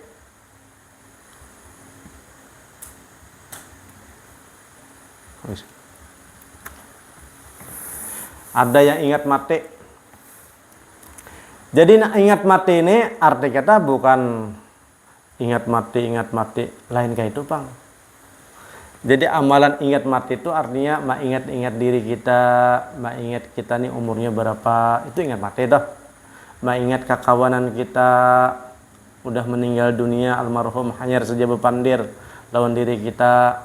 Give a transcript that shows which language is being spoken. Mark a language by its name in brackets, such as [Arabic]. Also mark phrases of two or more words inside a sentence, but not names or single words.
[Indonesian] Ada yang ingat mati. Jadi ingat mati ini arti kata bukan ingat mati lain kayak itu, Bang. Jadi amalan ingat mati itu artinya ingat diri kita, ingat kita nih umurnya berapa, itu ingat mati dah. Ingat kekawanan kita udah meninggal dunia, almarhum [Banjar] hanyar saja bepandir lawan [Indonesian] diri kita.